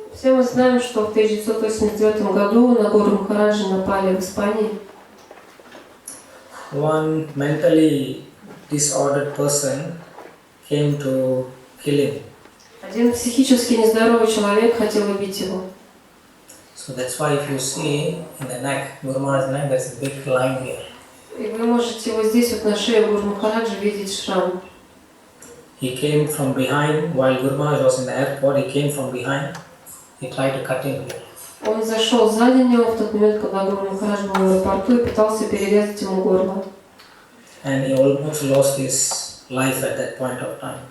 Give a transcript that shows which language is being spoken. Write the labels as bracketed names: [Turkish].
[Russian] Все мы знаем, что в 1989 году на Гуру Махараджа напали в Испании. [English] One mentally disordered person came to kill him. [Russian] Один психически нездоровый человек хотел убить его. [English] So that's why if you see in the neck, Guru Maharaj's neck, there's a big line here. [Russian] И вы можете вот здесь вот на шее Гуру Махараджа видеть шрам. [English] He came from behind while Guru Maharaj was in the airport. He came from behind. He tried to cut him here. [Russian] Он зашел сзади него в тот момент, когда Гуру Махарадж был в аэропорту и пытался перерезать ему горло. [English] And he almost lost his life at that point of time.